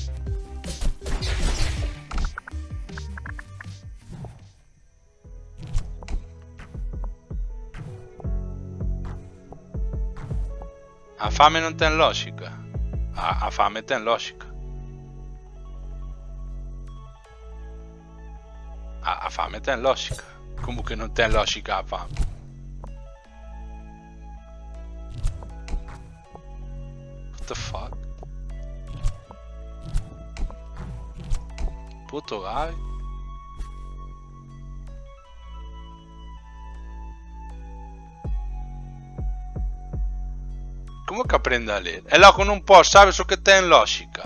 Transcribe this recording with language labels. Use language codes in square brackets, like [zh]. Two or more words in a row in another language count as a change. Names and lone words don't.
[gl] A fame non ten lógica. A fame ten lógica. A fame ten lógica. Como que non ten lógica a fame? [en] What the fuck? [gl] Puto Gabi. Como que aprende a ler? E logo non pos, sabes o que ten lógica?